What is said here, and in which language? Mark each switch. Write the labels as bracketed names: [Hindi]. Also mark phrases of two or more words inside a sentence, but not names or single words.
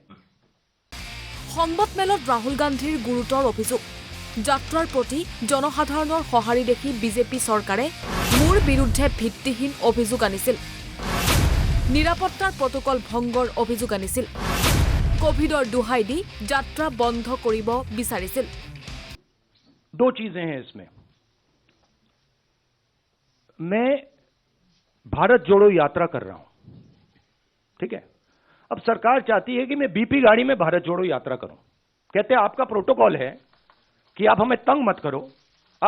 [Assamese] সংবাদমেলত ৰাহুল গান্ধীৰ গুৰুতৰ অভিযোগ যাত্ৰাৰ প্ৰতি জনসাধাৰণৰ সঁহাৰি দেখি বিজেপি চৰকাৰে মোৰ বিৰুদ্ধে ভিত্তিহীন অভিযোগ আনিছিল নিৰাপত্তাৰ প্ৰটোকল ভংগৰ অভিযোগ আনিছিল কোভিডৰ দুহাই দি যাত্ৰা বন্ধ কৰিব বিচাৰিছিল [Hindi] दो चीजें हैं इसमें मैं भारत जोड़ो यात्रा कर रहा हूं ठीक है अब सरकार चाहती है कि मैं बीपी गाड़ी में भारत जोड़ो यात्रा करूं कहते हैं आपका प्रोटोकॉल है कि आप हमें तंग मत करो आप